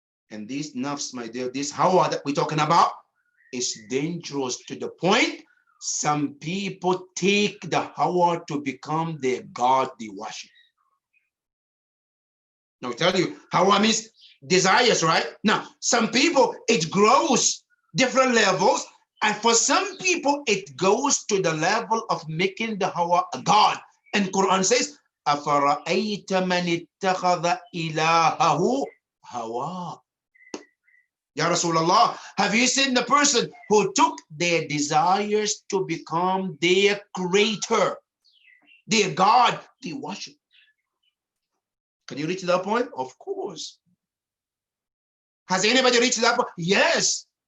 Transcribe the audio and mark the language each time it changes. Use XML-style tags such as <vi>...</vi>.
<en>And these nafs, my dear, this hawa that we're talking about is dangerous to the point some people take the hawa to become their God they worship. Now I tell you, hawa means desires, right? Now, some people, it grows different levels. And for some people, it goes to the level of making the hawa a God. And Quran says,</en> <ar>أَفَرَأَيْتَ مَنِ اتَّخَذَ إِلَهَهُ هَوَى.</ar> <en>Ya Rasulullah, have you seen the person who took their desires to become their creator, their God, they worship? Can you reach that point? Of course. Has anybody reached that point? Yes.</en>